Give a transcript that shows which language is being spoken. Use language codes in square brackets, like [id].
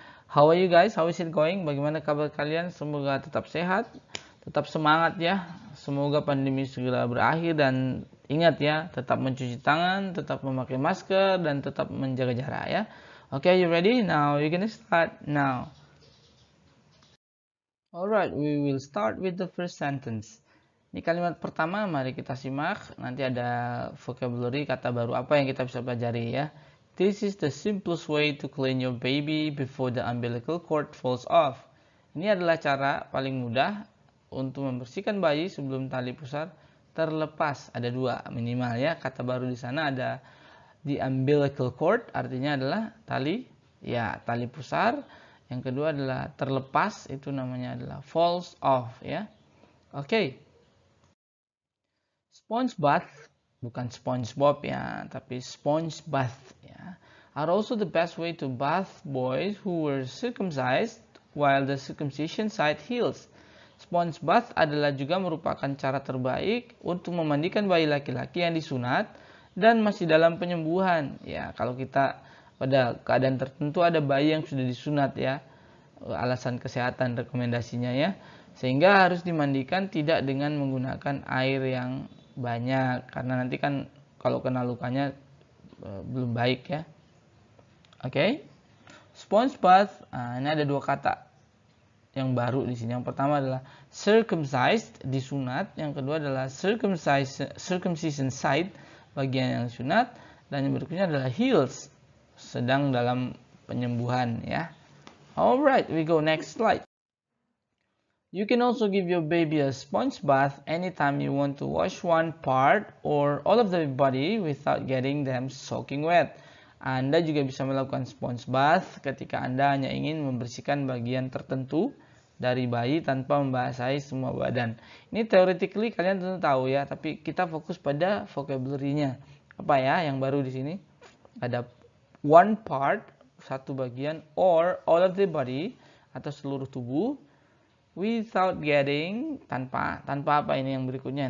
[en] How are you guys? How is it going? [id] Bagaimana kabar kalian? Semoga tetap sehat, tetap semangat ya. Semoga pandemi segera berakhir dan ingat ya, tetap mencuci tangan, tetap memakai masker dan tetap menjaga jarak ya. [en] Okay, you ready? Now you can start now. Alright, we will start with the first sentence. [id] Ini kalimat pertama, mari kita simak. Nanti ada vocabulary, kata baru apa yang kita bisa pelajari ya. [en] This is the simplest way to clean your baby before the umbilical cord falls off. [id] Ini adalah cara paling mudah untuk membersihkan bayi sebelum tali pusar terlepas. Ada dua minimal ya. Kata baru di sana ada the umbilical cord, artinya adalah tali pusar. Yang kedua adalah terlepas, itu namanya adalah falls off ya. Oke. [en] Sponge bath, [id] bukan SpongeBob ya, tapi sponge bath ya, [en] are also the best way to bath boys who were circumcised while the circumcision site heals. [id] Sponge bath adalah juga merupakan cara terbaik untuk memandikan bayi laki-laki yang disunat dan masih dalam penyembuhan. Ya, kalau kita pada keadaan tertentu ada bayi yang sudah disunat ya, alasan kesehatan rekomendasinya ya, sehingga harus dimandikan tidak dengan menggunakan air yang banyak karena nanti kan kalau kena lukanya belum baik ya. Oke. Sponge bath, ini ada dua kata yang baru di sini. Yang pertama adalah circumcised, disunat. Yang kedua adalah circumcision site, bagian yang sunat. Dan yang berikutnya adalah heals, sedang dalam penyembuhan ya. [en] Alright, we go next slide. You can also give your baby a sponge bath anytime you want to wash one part or all of the body without getting them soaking wet. [id] Anda juga bisa melakukan sponge bath ketika Anda hanya ingin membersihkan bagian tertentu dari bayi tanpa membasahi semua badan. Ini theoretically kalian tentu tahu ya, tapi kita fokus pada vocabulary-nya. Apa ya yang baru di sini? Ada one part, satu bagian, [en] or all of the body, [id] atau seluruh tubuh, without getting, tanpa apa ini yang berikutnya.